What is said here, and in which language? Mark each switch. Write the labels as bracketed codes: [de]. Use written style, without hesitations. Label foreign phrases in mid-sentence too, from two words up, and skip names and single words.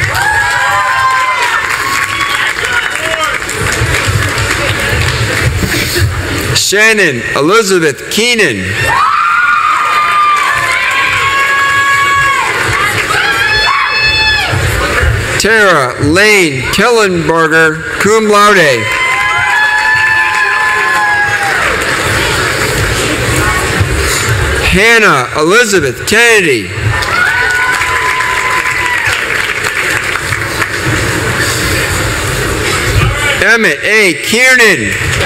[en] Shannon Elizabeth Keenan. Tara Lane Kellenberger, [la] cum laude. [en] Hannah Elizabeth Kennedy. Emmett A. Kiernan.